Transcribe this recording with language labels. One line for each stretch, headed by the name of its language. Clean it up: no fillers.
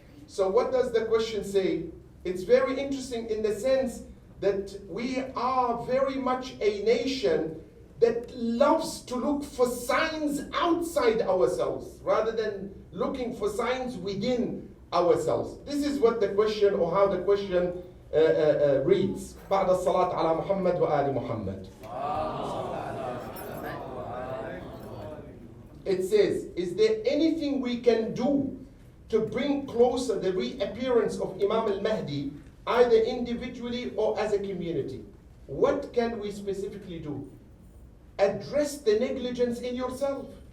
English: So what does the question say? It's very interesting in the sense that we are very much a nation that loves to look for signs outside ourselves rather than looking for signs within ourselves. This is what the question, or how the question reads.
Arabic: بعد الصلاة على محمد وآل محمد.
English: It says, is there anything we can do to bring closer the reappearance of Imam al-Mahdi, either individually or as a community? What can we specifically do? Address the negligence in yourself.